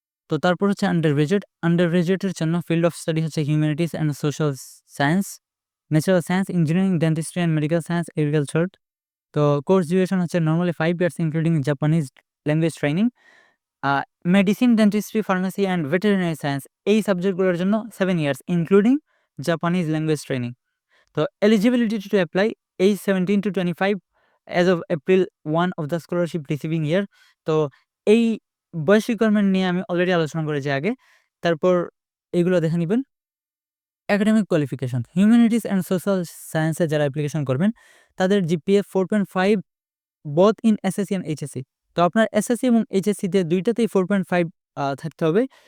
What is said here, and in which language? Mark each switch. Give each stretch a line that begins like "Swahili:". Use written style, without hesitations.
Bangla: তো তারপর হচ্ছে আন্ডার গ্র্যাজুয়েট। আন্ডার গ্র্যাজুয়েটের জন্য ফিল্ড অফ স্টাডি হচ্ছে humanities and social science, natural science, engineering, dentistry and medical science, agriculture. তো কোর্স ডিউরেশন হচ্ছে normally 5 years including Japanese language training. Medicine, dentistry, pharmacy and veterinary science এই সাবজেক্টগুলোর জন্য 7 years including Japanese language training.
English: তো eligibility to apply age 17 to 25 as of April 1 of the scholarship receiving year.
Bangla: তো এই বয়স requirement নিয়ে আমি already আলোচনা করেছি আগে। তারপর এগুলো দেখে নিবেন। Academic qualification, humanities and social সায়েন্সে যারা অ্যাপ্লিকেশন করবেন তাদের GPA 4.5 both in SSC and HSC. তো আপনার এসএসসি এবং এইচএসসিতে দুইটাতেই 4.5 থাকতে হবে।